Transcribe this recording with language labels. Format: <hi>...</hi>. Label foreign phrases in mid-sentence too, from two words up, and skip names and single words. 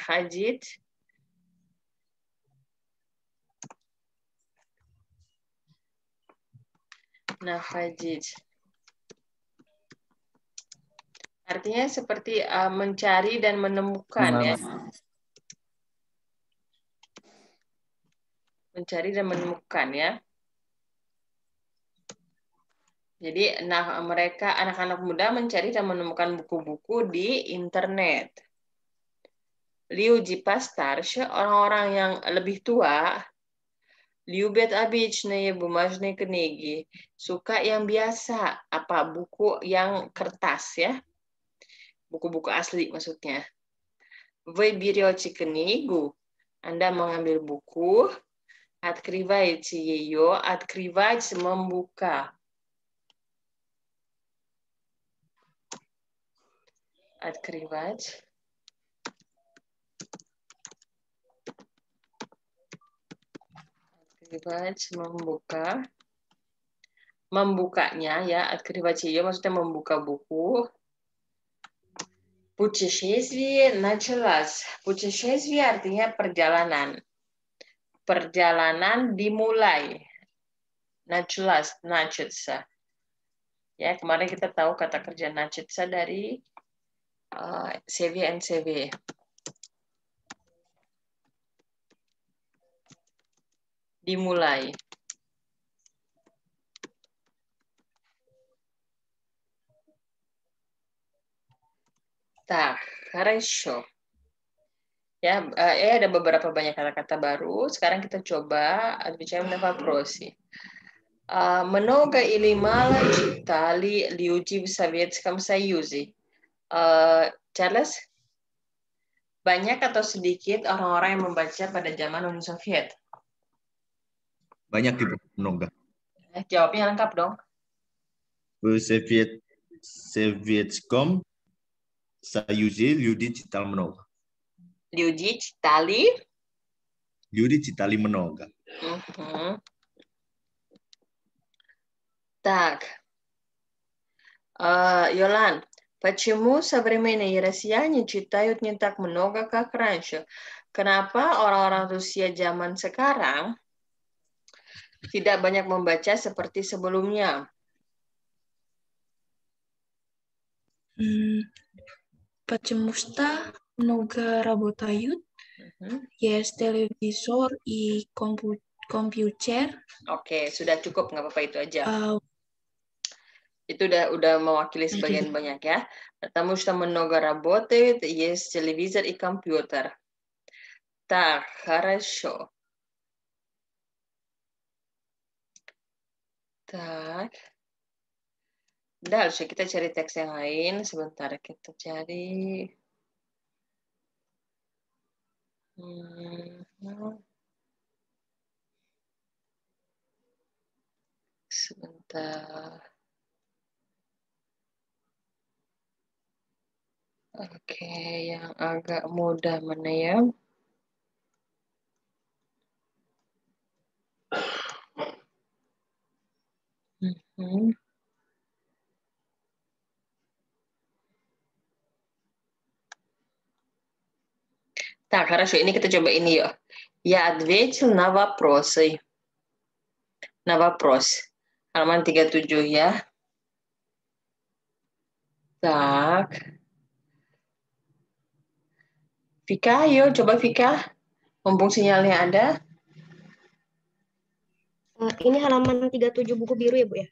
<id>Artinya seperti mencari dan menemukan ya. Mencari dan menemukan ya. Jadi mereka anak-anak muda mencari dan menemukan buku-buku di internet.</id> <ru>Люди постарше,</ru> <id>orang-orang yang lebih tua,</id> <ru>любят обычные бумажные книги,</ru> <id>suka yang biasa, buku yang kertas ya. Buku-buku asli maksudnya.</id> <ru>Вы берете книгу,</ru> <id>Anda mengambil buku,</id> <ru>открываете ее, открывать membuka. Открывать. Открывать, membuka.</ru> <id>Membukanya ya,</id> <ru>открывать ее</ru> <id>maksudnya membuka buku. Путешествие началось. Путешествие artinya perjalanan. Perjalanan dimulai. Начаться. Ya, kemarin kita tahu kata kerja начаться dari CV. Dimulai.</id> <ru>Так, хорошо.</ru> <id>Ya, ada beberapa banyak kata-kata baru. Sekarang kita coba</id> <ru>отвечаем на вопросы. Много или мало читали люди в Советском Союзе?</ru> <id>Charles, banyak atau sedikit orang-orang yang membaca pada zaman Uni Soviet? Banyak, Ibu. Много. Jawabnya lengkap dong.</id> <ru>В Советском Союзе люди читали много. Люди читали? Люди читали много. Так. Йолан, почему современные россияне читают не так много, как раньше?</ru> <id>Kenapa orang-orang Rusia zaman sekarang tidak banyak membaca seperti sebelumnya?</id> <ru>Потому что много работают. Есть телевизор и компьютер.</ru> <id>Oke, sudah cukup, nggak apa-apa itu aja. Itu udah mewakili sebagian banyak ya.</id> <ru>Потому что много работают, есть телевизор и компьютер. Так, хорошо. Так.</ru> <id>Dальше kita cari teks yang lain. Sebentar kita cari. Sebentar. Oke, yang agak mudah mana ya?</id> <ru>Так, хорошо,</ru> <id>ini kita coba ini yuk.</id> <ru>Я ответил на вопросы. На вопрос.</ru> <id>Halaman 37 ya. Так. Vika, ayo coba Vika. Mumpung sinyalnya ada. Ini halaman 37 buku biru ya, Bu ya?</id>